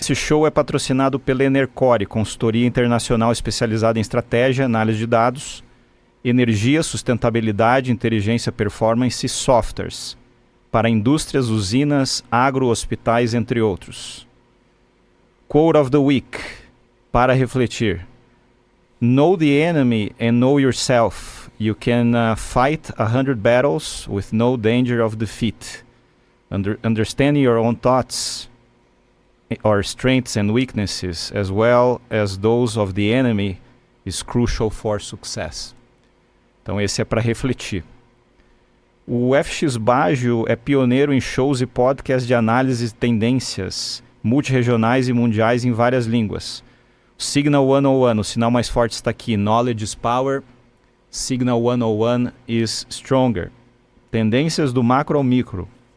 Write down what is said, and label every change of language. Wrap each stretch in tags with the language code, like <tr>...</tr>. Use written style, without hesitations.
<pt>Esse show é patrocinado pela Enercore, consultoria internacional especializada em estratégia, análise de dados, energia, sustentabilidade, inteligência, performance e softwares para indústrias, usinas, agro, hospitais, entre outros.</pt> <en>Quote of the Week,</en> <pt>para refletir.</pt> <en>Know the enemy and know yourself. You can fight 100 battles with no danger of defeat. Understanding your own thoughts, or strengths and weaknesses, as well as those of the enemy, is crucial for success.</en> <pt>Então esse é para refletir. O FX Baggio é pioneiro em shows e podcasts de análise de tendências multirregionais e mundiais em várias línguas. Signal 101, o sinal mais forte está aqui.</pt> <en>Knowledge is power. Signal 101 is stronger.</en> <pt>Tendências do macro ao micro.</pt>